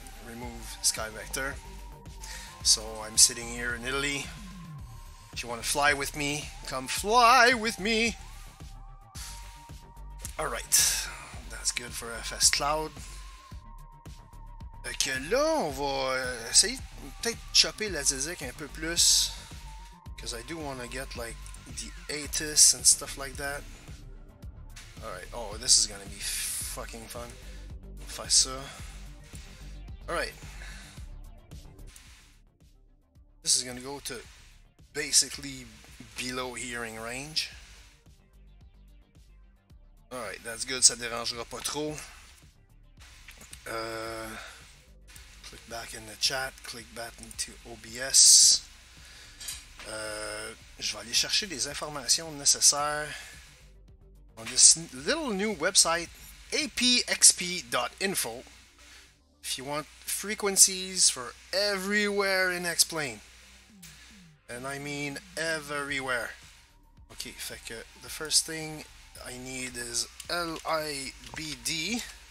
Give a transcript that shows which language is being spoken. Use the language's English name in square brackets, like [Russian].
[English] Remove Sky Vector. So I'm sitting here in Italy. If you want to fly with me, come fly with me. Alright, that's good for FScloud. [French] Fait que là, on va essayer peut-être chopper la Zizek un peu plus. [English] Because I do want to get like the ATIS and stuff like that. Alright, oh, this is gonna be fucking fun. [French] Faire ça. [English] Alright. This is gonna go to basically below hearing range. Alright, that's good, [French] ça dérangera pas trop. [English] Click back in the chat, click back into OBS. [French] Je vais aller chercher des informations nécessaires [English] on this little new website, [French] apxp.info. [English] If you want frequencies for everywhere in X-Plane. And I mean everywhere. Okay, [French] fait que [English] the first thing I need is LIBD.